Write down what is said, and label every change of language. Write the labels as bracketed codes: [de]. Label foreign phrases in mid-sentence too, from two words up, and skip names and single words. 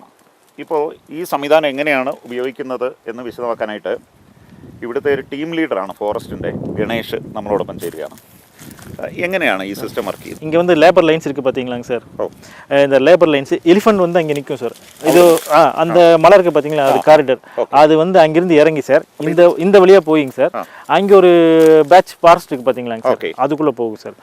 [ml] ഇപ്പോൾ ഈ സംവിധാനം എങ്ങനെയാണ് ഉപയോഗിക്കുന്നത് എന്ന് വിശദമാക്കാനായിട്ട് ഇവിടുത്തെ ഒരു ടീം ലീഡറാണ് ഫോറസ്റ്റിൻ്റെ ഗണേഷ് നമ്മളോടൊപ്പം ചേരുകയാണ്. എങ്ങനെയാണ് ഈ [en] system work [ml] ചെയ്യുന്നത്? [ta] இங்கே வந்து [en] labour lines [ta] இருக்குது பார்த்தீங்களாங்க சார். இந்த [en] labour lines [ta] எலிஃபண்ட் வந்து அங்கே நிற்கும் சார். இது அந்த மலை இருக்குது பார்த்தீங்களா, அது காரிடர். அது வந்து அங்கேருந்து இறங்கி சார் இந்த வழியாக போயிங்க சார். அங்கே ஒரு [en] patch forest [ta] இருக்குது பார்த்தீங்களாங்க சார், அதுக்குள்ளே போகும் சார்.